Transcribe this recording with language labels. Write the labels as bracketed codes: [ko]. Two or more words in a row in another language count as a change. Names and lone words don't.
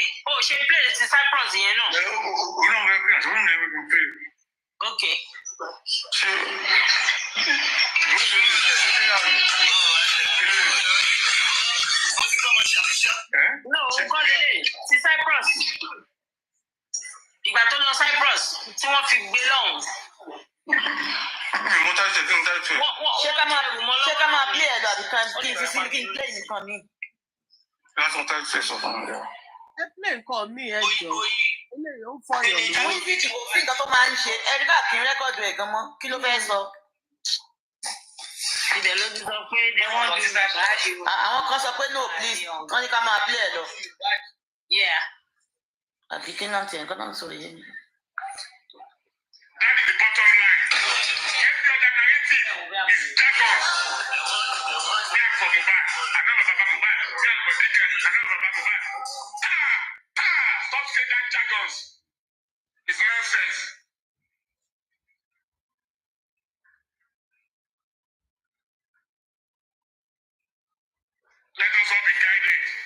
[en] Oh, she plays Cyprus here, no? Okay. No, see Cyprus. [yo] Ìgbà tó lọ Cyprus tí wọ́n fi gbé lọ́hùn. Ṣé ká máa play ẹ̀ lọ àbí kí n fi sí kí n play nìkan mi? Ẹ play nǹkan mi ẹ jọ. Eléyìí ó fọ yọ̀ lórí. Àwọn fíìtì kò sí nǹkan tó máa ń ṣe. Ẹ̀rí bá kí n rẹ́kọ̀dù ẹ̀ gan mọ́. Kí ló fẹ́ sọ? Ibẹ̀ ló ti sọ pé àwọn kan sọ pé [en] no please [yo] wọ́n ní ká máa play ẹ̀ lọ. Àbí kí náà tiẹ̀ nǹkan náà sọ̀rọ̀ yẹn. [en] That is the bottom line. Every other narrative is jargon. Me and for Mohbad, another Baba Mohbad. Me and for Dika, another Baba Mohbad. Stop saying that jargons. It's nonsense. Let us all be guided.